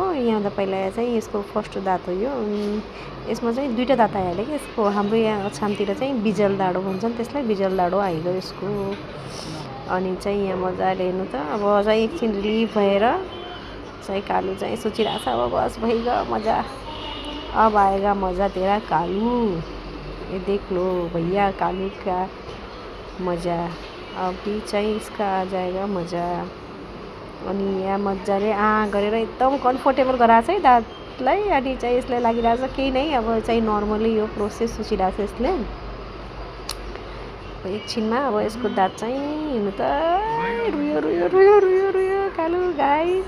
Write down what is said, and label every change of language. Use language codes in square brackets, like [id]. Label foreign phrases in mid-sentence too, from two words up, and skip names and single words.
[ne] यहाँभन्दा पहिला चाहिँ यसको फर्स्ट दाँत हो यो। यसमा चाहिँ दुईवटा दाँत आइहाल्यो कि यसको। हाम्रो यहाँ अछामतिर चाहिँ बिजल दाडो भन्छन्, त्यसलाई बिजल दाडो आइगयो यसको। अनि चाहिँ यहाँ मजाले हेर्नु त, अब चाहिँ एकछिन रिलिफ भएर चाहिँ कालु चाहिँ सोचिरहेछ, अब बस भइगयो मज़ा, [hi] अब आएगा मज़ा तेरा कालू, ये देख लो भैया कालू का मज़ा, अभी [ne] चाहिँ [hi] इसका आ जाएगा मज़ा। [ne] अनि यहाँ मजाले गरेर एकदम कम्फर्टेबल गराएको छ है दाँतलाई। अनि चाहिँ यसलाई लागिरहेछ केही नै, अब चाहिँ नर्मली यो प्रोसेस सोचिरहेछ यसले। एकछिनमा अब यसको दाँत चाहिँ हेर्नु त, रुयो रुयो रुयो रुयो रुयो कालु गाइस।